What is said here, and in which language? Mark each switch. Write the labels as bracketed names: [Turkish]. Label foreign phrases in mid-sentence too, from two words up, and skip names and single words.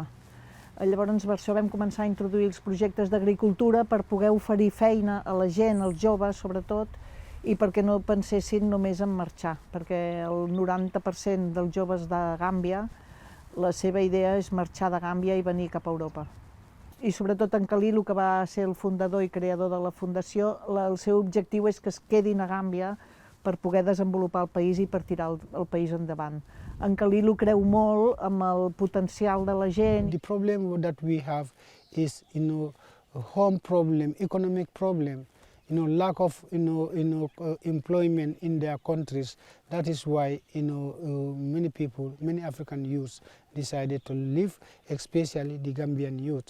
[Catalan] Llavors per això vam començar a introduir els projectes d'agricultura per poder oferir feina a la gent, als joves sobretot, i perquè no pensessin només en marxar, perquè el 90% dels joves de Gàmbia, la seva idea és marxar de Gàmbia i venir cap a Europa. I sobretot en Kaliku, que va ser el fundador i creador de la Fundació, el seu objectiu és que es quedin a Gàmbia per poder desenvolupar el país i per tirar el país endavant. En Kaliku creu molt amb el potencial de la gent. [English] The problem that we have is, a home problem, economic problem. Lack of employment in their countries. That is why many people, many African youths decided to leave, especially the Gambian youth.